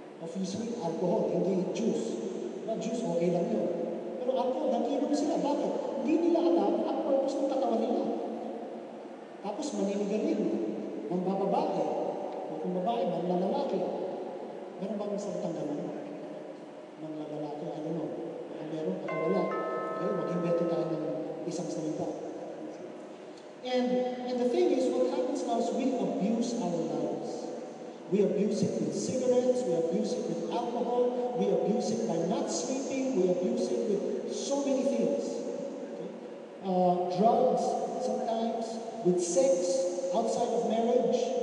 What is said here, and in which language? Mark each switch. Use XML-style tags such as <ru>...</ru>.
<en>Obviously, alcohol,</en> <tl>hindi</tl> <en>juice.</en> <tl>Juice, okay lang yun. Pero alcohol, nagiinom sila. Bakit? Hindi nila alam ang purpose ng katawan nila. Tapos maninigarilyo, mambababae, o kung babae, manlalalaki. Meron bang salitang ganun?</tl> <en>Manlalalaki, I don't know.</en> <tl>Baka meron, baka wala. Okay, mag-invento tayo ng isang salita.</tl> <en>And the thing is, what happens now is we abuse our lives. We abuse it with cigarettes, we abuse it with alcohol, we abuse it by not sleeping, we abuse it with so many things. Okay? Drugs, sometimes, with sex, outside of marriage.</en>